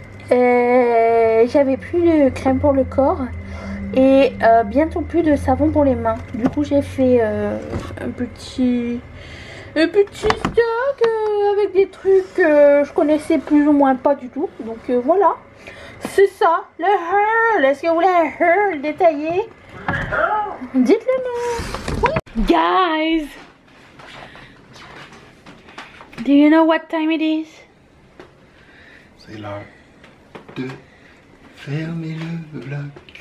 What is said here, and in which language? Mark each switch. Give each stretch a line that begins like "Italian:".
French: J'avais plus de crème pour le corps et bientôt plus de savon pour les mains. Du coup j'ai fait un petit stock avec des trucs que je connaissais plus ou moins pas du tout. Donc voilà, c'est ça, le haul. Est-ce que vous voulez un haul détaillé? Dites-le nous. Oui.
English: Guys, do you know what time it is?
French: C'est l'heure de fermer le vlog.